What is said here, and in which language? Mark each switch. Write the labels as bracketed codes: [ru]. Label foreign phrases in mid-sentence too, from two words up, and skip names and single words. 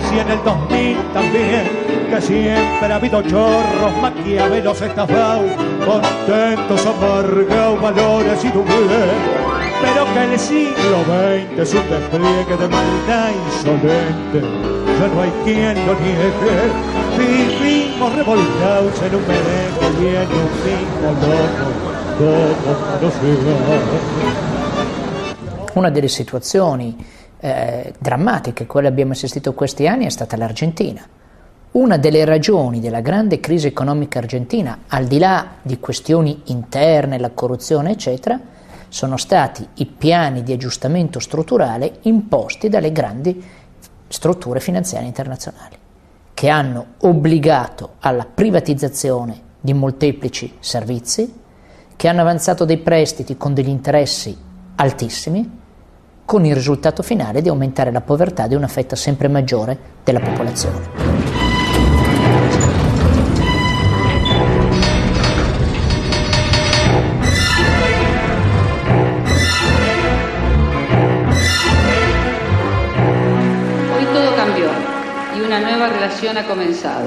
[es] y en el 2000 también, que siempre ha habido chorros, maquiavelos estafados, contentos, amargados, valores y doblez, pero que el siglo XX es un despliegue de maldad insolente, ya no hay quien lo niegue, vivimos revolcados en un merengue y en un mismo loco. [it] Una delle situazioni drammatiche a cui abbiamo assistito questi anni è stata l'Argentina. Una delle ragioni della grande crisi economica argentina, al di là di questioni interne, la corruzione eccetera, sono stati i piani di aggiustamento strutturale imposti dalle grandi strutture finanziarie internazionali, che hanno obbligato alla privatizzazione di molteplici servizi, che hanno avanzato dei prestiti con degli interessi altissimi, con il risultato finale di aumentare la povertà di una fetta sempre maggiore della popolazione. [es] Hoy todo cambió y una nueva relación ha comenzado.